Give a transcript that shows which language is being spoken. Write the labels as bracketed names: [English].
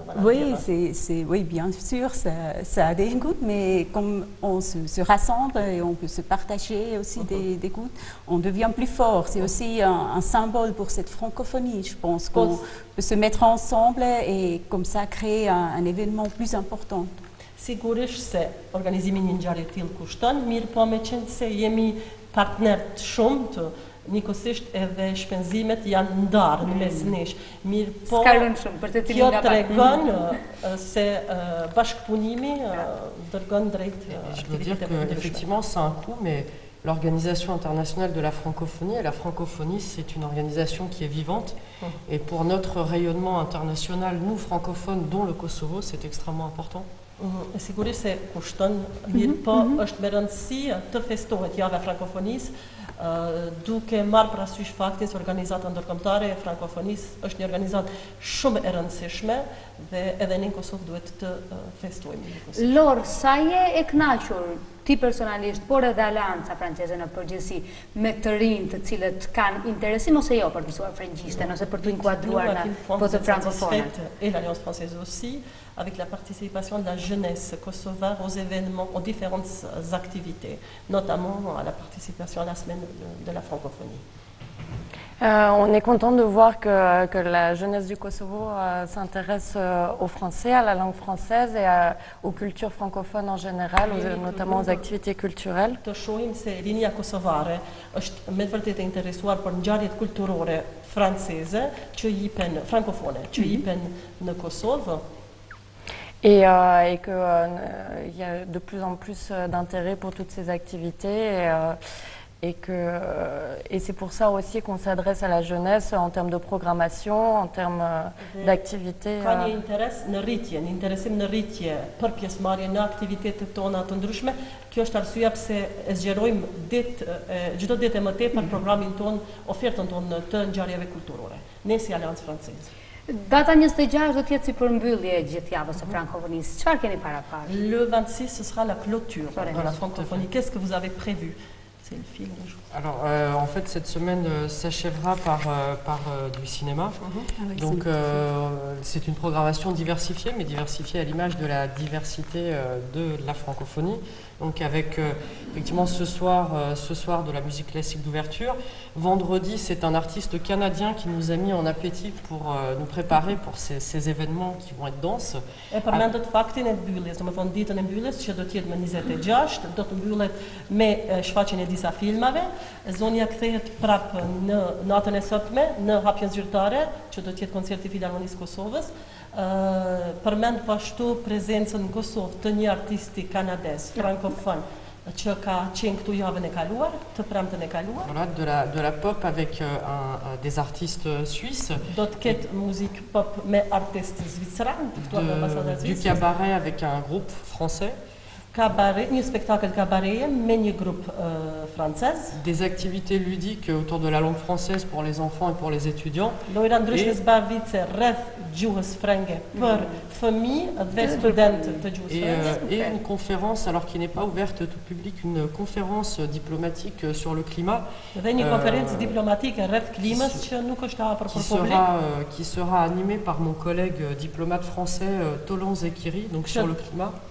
[French] oui, oui, bien sûr, ça a des goûts, mais comme on se rassemble et on peut se partager aussi des goûts, on devient plus fort. C'est aussi un symbole pour cette francophonie. Je pense qu'on peut se mettre ensemble et comme ça créer un événement plus important. [Albanian] Sigurisht se organizimi një ngjarje të tillë kushton, mirë po me qenë se jemi partner të shumtë, njëkohësisht edhe shpenzimet janë ndarë në mes nesh. Mirë po, kjo tregon se bashkëpunimi dërgon drejt [French] Je dois dire qu'effectivement, c'est un coût, mais l'Organisation internationale de la francophonie, et la francophonie, c'est une organisation qui est vivante. Et pour notre rayonnement international, nous, francophones, dont le Kosovo, c'est extrêmement important. [Albanian] Sigurisht se kushton, mirë po është me rëndësi të festohet java frankofonisë, duke marrë parasysh faktin se organizata ndërkombëtare e frankofonisë është një organizatë shumë e rëndësishme dhe edhe në Kosovë duhet të festojmë. Lor, sa je e kënaqur ti personalisht, por edhe Aleanca Franceze në përgjithësi, me të rinj të cilët kanë interesim ose jo për të mësuar frëngjishten ose për të inkuadruar në botë francophone. [French] Et l'Alliance française aussi, avec la participation de la jeunesse kosovare aux événements, aux différentes activités, notamment à la participation à la semaine de la francophonie. On est content de voir que la jeunesse du Kosovo s'intéresse au français, à la langue française et aux cultures francophones en général, notamment aux activités culturelles. [Albanian] Të shohim se rinia kosovare është me vërtet e interesuar për ngjarjet kulturore franceze që jipen francofone, që jipen në Kosovë. [French] Et qu'il y a de plus en plus d'intérêt pour toutes ces activités et c'est pour ça aussi qu'on s'adresse à la jeunesse en termes de programmation, en termes d'activités. [Albanian] Ka një interes në rritje, një interesim në rritje për pjesëmarrje në aktivitetet tona të ndryshme. Kjo është arsyeja pse e zgjerojmë çdo ditë më tepër programin ton, ofertën tonë të ngjarjeve kulturore. Ne si Aleancë Franceze. Data 26 do të jetë si përmbyllje e gjithë javës së frankofonisë. Çfarë keni para parë? [French] Le 26, ce sera la clôture de la francophonie. Qu'est-ce que vous avez prévu? C'est le fil. Alors, en fait, cette semaine s'achèvera par du cinéma. Donc, c'est une programmation diversifiée, mais diversifiée à l'image de la diversité de la francophonie. Donc, avec effectivement ce soir de la musique classique d'ouverture. Vendredi, c'est un artiste canadien qui nous a mis en appétit pour nous préparer pour ces événements qui vont être denses. [Albanian] E përmendet faktin e mbylljes, domethënë ditën e mbylljes që do të jetë më 26, do të mbyllet me shfaqjen e disa filmave. Zonja kthehet prapë në natën e sotme në hapjen zyrtare, që do të jetë koncerti i Filharmonisë Kosovës. Përmend pashtu prezencën në Kosovë të një artisti kanadez, francofon, që ka qenë këtu javën e kaluar, të premten e kaluar. [French] Voilà, de la pop avec des artistes suisses. [Albanian] Do të ketë muzikë pop me artistë zviceran, [French] du cabaret avec un groupe français. [Albanian] Cabaret, një spektakël kabareje me një grup francez. [French] Des activités ludiques autour de la langue française pour les enfants et pour les étudiants. [Albanian] Lojra ndryshme zbardhitse rreth gjuhës frenge për fëmijë dhe studentë të gjuhës frenge. [French] Et une conférence, alors qui n'est pas ouverte tout public, une conférence diplomatique sur le climat. [Albanian] Dhe një konferencë diplomatike rreth klimës që nuk është e hapur për publik. [French] Qui sera animée par mon collègue diplomate français Tolan Zekiri, donc sur le climat.